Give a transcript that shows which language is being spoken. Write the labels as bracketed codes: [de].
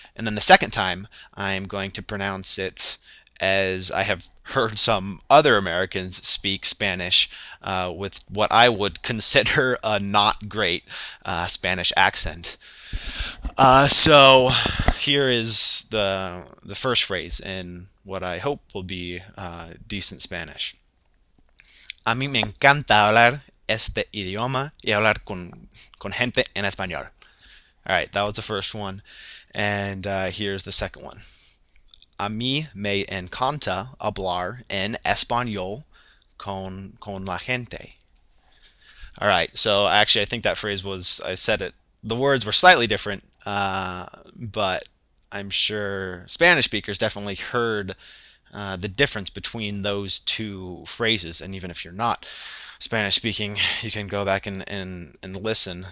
[en] And then the second time, I'm going to pronounce it as I have heard some other Americans speak Spanish with what I would consider a not great Spanish accent. So here is the first phrase in what I hope will be decent Spanish. [es] A mí me encanta hablar este idioma y hablar con gente en español. [en] All right, that was the first one. And here's the second one. [es] A mí me encanta hablar en español con la gente. [en] All right, so actually, I think that phrase was, I said it, the words were slightly different, but I'm sure Spanish speakers definitely heard the difference between those two phrases. And even if you're not Spanish speaking, you can go back and listen.